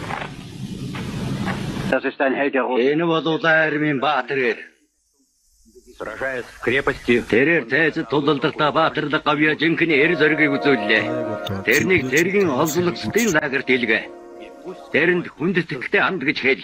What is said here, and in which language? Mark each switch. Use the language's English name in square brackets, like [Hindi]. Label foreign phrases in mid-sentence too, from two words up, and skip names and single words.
[Mongolian] Энэ бол улаан армийн баатар. [Russian] Сражаясь в крепости, [Mongolian] Тэрээр цайзад тулалдахдаа баатарлаг гавья жинхэнэ эр зоригийг үзүүллээ. Тэрнийг цэргийн олзлогчдын лагерт илгээ. Тэрэнд хүндэтгэхтэй анд гэж хэл.